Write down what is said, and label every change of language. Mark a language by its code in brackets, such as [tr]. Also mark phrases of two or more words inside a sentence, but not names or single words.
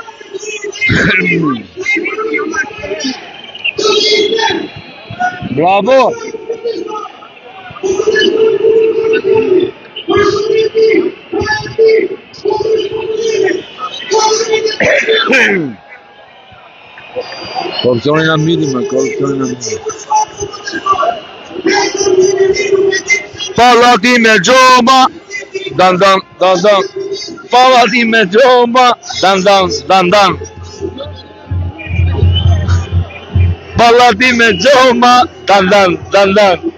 [sq] Bravo! Korupcionin a minima, korupcionin a minima. Pallati me gjoma, dan. Pallati me gjoma, dan. Pallati me gjoma, dan.